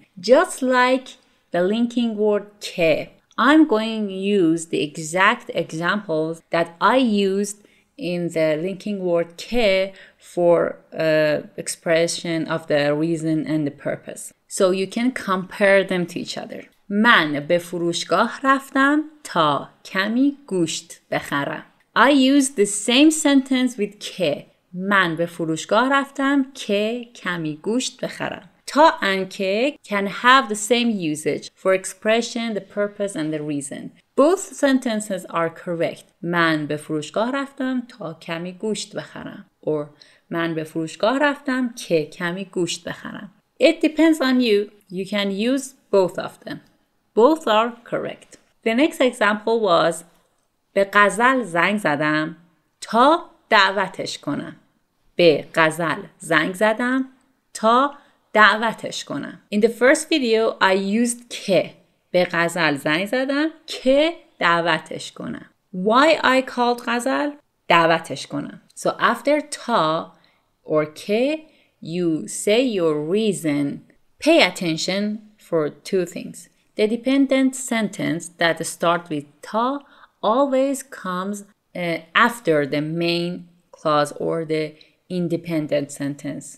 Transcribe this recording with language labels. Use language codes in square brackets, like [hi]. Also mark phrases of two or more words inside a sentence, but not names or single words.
[en] Just like the linking word ke, I'm going to use the exact examples that I used in the linking word ke for expression of the reason and the purpose. So you can compare them to each other. [fa] من به فروشگاه رفتم تا کمی گوشت بخرم. [en] I used the same sentence with که. [fa] من به فروشگاه رفتم که کمی گوشت بخرم. [en] تا and که can have the same usage for expression, the purpose and the reason. Both sentences are correct. [fa] من به فروشگاه رفتم تا کمی گوشت بخرم. Or من به فروشگاه رفتم که کمی گوشت بخرم. [en] It depends on you. You can use both of them. Both are correct. The next example was [fa] به غزل زنگ زدم تا دعوتش کنم. به غزل زنگ زدم تا دعوتش کنم. [en] In the first video I used که. [fa] به غزل زنگ زدم که دعوتش کنم. [en] Why I called غزل? [fa] دعوتش کنم. [en] So after تا or که, you say your reason. Pay attention for two things. The dependent sentence that starts with ta always comes after the main clause or the independent sentence.